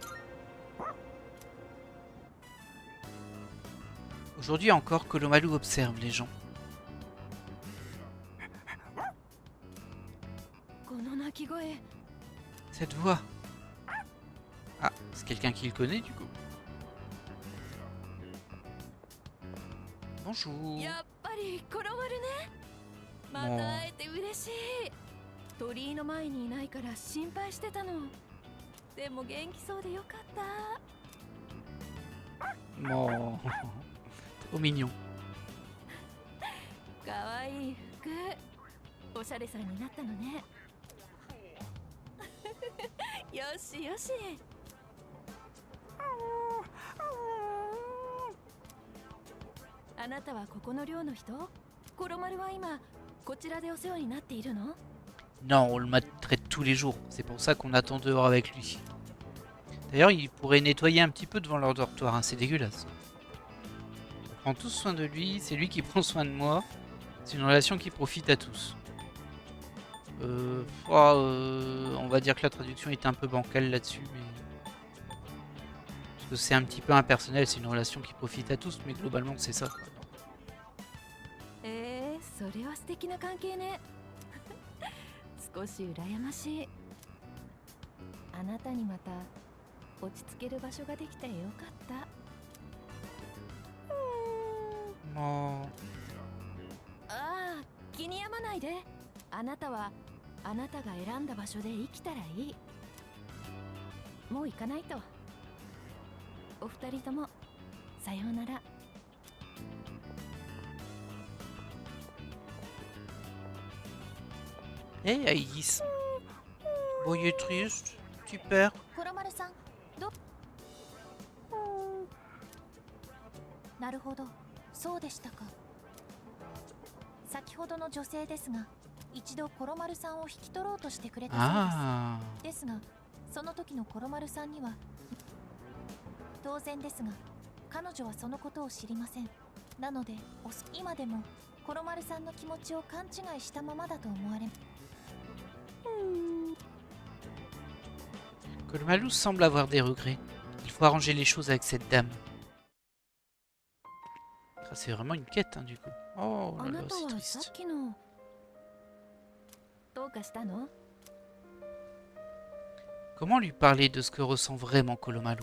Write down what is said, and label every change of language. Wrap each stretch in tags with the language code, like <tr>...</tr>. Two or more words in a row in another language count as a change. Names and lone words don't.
<fr>Aujourd'hui encore, Kolomalu observe les gens. Cette voix. Ah, c'est quelqu'un qui le connaît du coup. Bonjour. Bon.</fr> <ja>鳥居の前にいないから心配してたの。でも元気そうでよかった。</ja> <fr>Bon. Trop mignon.</fr> <ja>かわいい服。おしゃれさんになったのね。よしよし。あなたはここの寮の人？コロマルは今こちらでお世話になっているの？</ja> <fr>Non, on le maltraite tous les jours. C'est pour ça qu'on attend dehors avec lui. D'ailleurs, il pourrait nettoyer un petit peu devant leur dortoir. Hein, c'est dégueulasse. On prend tous soin de lui. C'est lui qui prend soin de moi. C'est une relation qui profite à tous. On va dire que la traduction est un peu bancale là-dessus. Mais... parce que c'est un petit peu impersonnel. C'est une relation qui profite à tous. Mais globalement, c'est ça. Quoi.</fr> <ja>それは素敵な関係ね。少し羨ましい。あなたにまた落ち着ける場所ができてよかった。もう。ああ、気に病まないで。あなたはあなたが選んだ場所で生きたらいい。もう行かないと。お二人ともさようなら。</ja> <fr>Hey Aïs. Voyez triste. Tu perds.</fr> <ja>コロマルさん、なるほど、そうでしたか。先ほどの女性ですが、一度コロマルさんを引き取ろうとしてくれたそうです。ですが、その時のコロマルさんには当然ですが、彼女はそのことを知りません。なので、今でもコロマルさんの気持ちを勘違いしたままだと思われます。</ja> <fr>Kolomalu semble avoir des regrets. Il faut arranger les choses avec cette dame. Ça, c'est vraiment une quête, hein, du coup. Oh là là, c'est triste. Comment lui parler de ce que ressent vraiment Kolomalu?</fr>